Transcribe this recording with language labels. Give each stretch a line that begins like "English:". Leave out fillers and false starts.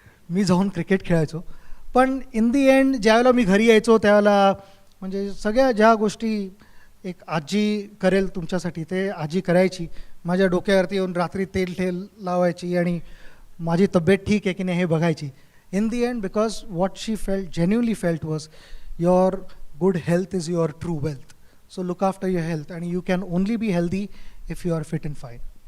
Marathi: मी जाऊन क्रिकेट खेळायचो. पण
English: in the end
Marathi: ज्यावेळेला मी घरी यायचो त्यावेळेला म्हणजे सगळ्या ज्या गोष्टी एक आजी करेल तुमच्यासाठी ते आजी करायची. माझ्या डोक्यावरती येऊन रात्री तेल लावायची आणि माझी तब्येत ठीक आहे की नाही हे बघायची.
English: In the end because what she felt genuinely felt was your good health is your true wealth. So look after your health आणि you can only be healthy if you are fit and fine.